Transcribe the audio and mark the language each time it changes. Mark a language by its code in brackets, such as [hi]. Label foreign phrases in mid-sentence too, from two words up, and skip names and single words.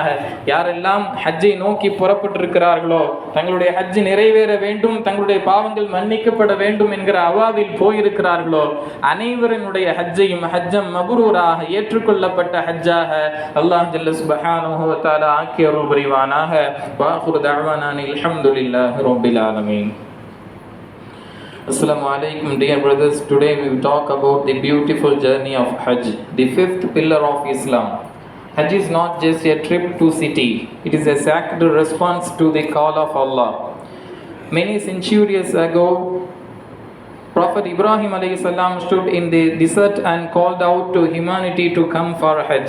[ta] யாரெல்லாம் ஹஜ்ஜை நோக்கி புறப்பட்டிருக்கிறார்களோ, தங்களுடைய ஹஜ் நிறைவேற வேண்டும், தங்களுடைய பாவங்கள் மன்னிக்கப்பட வேண்டும் என்கிற அவாவில் போயிருக்கிறார்களோ, அனைவரினுடைய ஹஜ்ஜையும் [ar] حجا مبرورا [ta] ஏற்றுக்கொள்ளப்பட்ட ஹஜ்ஜாக [ar] الله جل سبحانه وتعالى [ta] ஆக்கி அருள் புரிவானாக. [ar] وآخر دعوانا الحمد لله رب العالمين. السلام عليكم, [en] dear brothers. Today we will talk about the beautiful journey of Hajj, the fifth pillar of Islam. Hajj is not just a trip to city, it is a sacred response to the call of Allah. Many centuries ago, Prophet Ibrahim [ar] عليه السلام [en] stood in the desert and called out to humanity to come for Hajj.